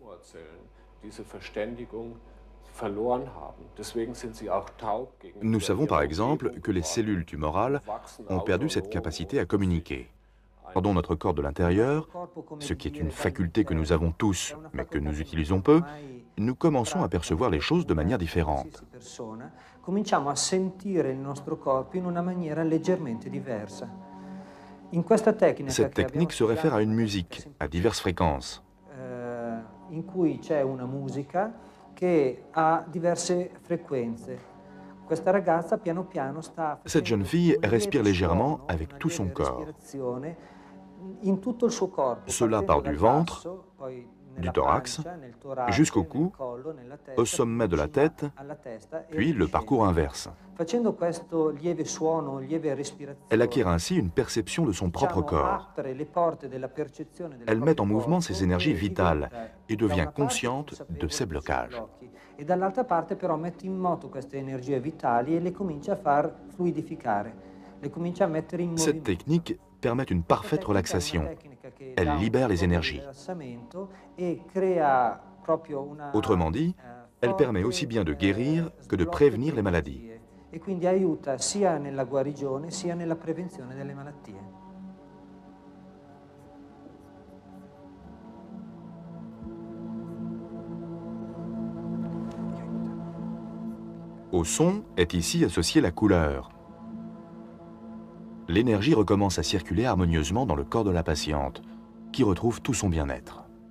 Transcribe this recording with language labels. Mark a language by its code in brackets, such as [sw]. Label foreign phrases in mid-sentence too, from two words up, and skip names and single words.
[fr] Nous savons par exemple que les cellules tumorales ont perdu cette capacité à communiquer. Dans notre corps de l'intérieur, ce qui est une faculté que nous avons tous, mais que nous utilisons peu, nous commençons à percevoir les choses de manière différente. [it] Cominciamo a sentire il nostro corpo in una maniera leggermente diversa. [fr] Cette technique se réfère à une musique, à diverses fréquences. [it] In cui c'è una musica che ha diverse frequenze. Questa ragazza piano piano sta [fr] Cette jeune fille respire légèrement avec tout son corps. [it] In tutto il suo corpo. [fr] Cela part du ventre, du thorax, jusqu'au cou, au sommet de la tête, puis le parcours inverse. Elle acquiert ainsi une perception de son propre corps. Elle met en mouvement ses énergies vitales et devient consciente de ses blocages. [it] E dall'altra parte però mette in moto queste energie vitali e le comincia a far fluidificare, le comincia a mettere in movimento. [fr] Cette technique permet une parfaite relaxation. Elle libère les énergies. Autrement dit, elle permet aussi bien de guérir que de prévenir les maladies. [it] E quindi aiuta sia nella guarigione sia nella prevenzione delle malattie. [fr] Au son est ici associée la couleur. L'énergie recommence à circuler harmonieusement dans le corps de la patiente, qui retrouve tout son bien-être.